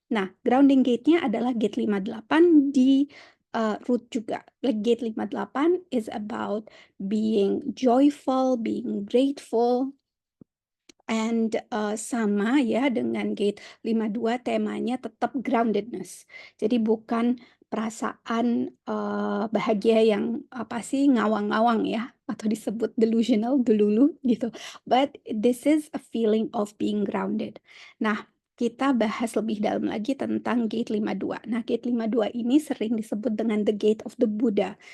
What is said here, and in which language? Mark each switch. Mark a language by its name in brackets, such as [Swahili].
[Indonesian] Nah, grounding gate-nya adalah gate 58 di, root juga. [English] Like gate 58 is about being joyful, being grateful, and, [Indonesian] sama ya dengan gate 52 temanya tetap [English] groundedness. [Indonesian] Jadi bukan perasaan, bahagia yang apa sih, ngawang-ngawang ya, atau disebut delusional, delulu gitu. [English] But this is a feeling of being grounded. [Indonesian] Nah, kita bahas lebih dalam lagi tentang gate 52. Nah, gate 52 ini sering disebut dengan [English] the gate of the Buddha.